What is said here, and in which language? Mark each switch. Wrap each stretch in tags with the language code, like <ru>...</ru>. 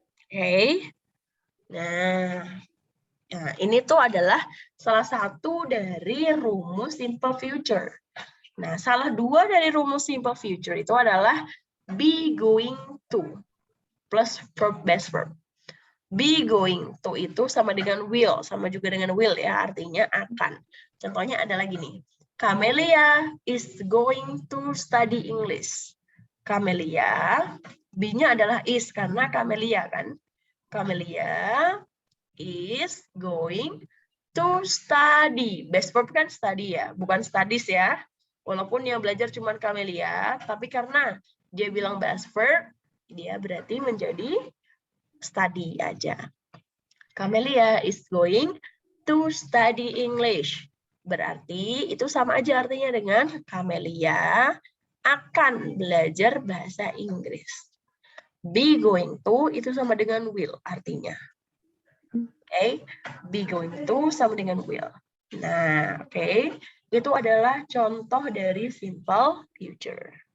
<id>Oke. Nah, ini tuh adalah salah satu dari rumus simple future. Nah, salah dua dari rumus simple future itu adalah be going to plus verb base verb. Be going to itu sama dengan will, sama juga dengan will ya, artinya akan. Contohnya adalah gini.</id> <en>Camelia is going to study English.</en> <id>Camelia, be-nya adalah is karena Camelia kan.</id> <en>Camelia is going to study.</en> <id>Base verb kan study ya, bukan studies ya. Walaupun yang belajar cuma Camelia, tapi karena dia bilang base verb, dia berarti menjadi study aja.</id> <en>Camelia is going to study English.</en> <id>Berarti itu sama aja artinya dengan Camelia akan belajar bahasa Inggris. Be going to itu sama dengan will artinya. Oke, be going to sama dengan will. Nah, oke. Itu adalah contoh dari simple future.</id>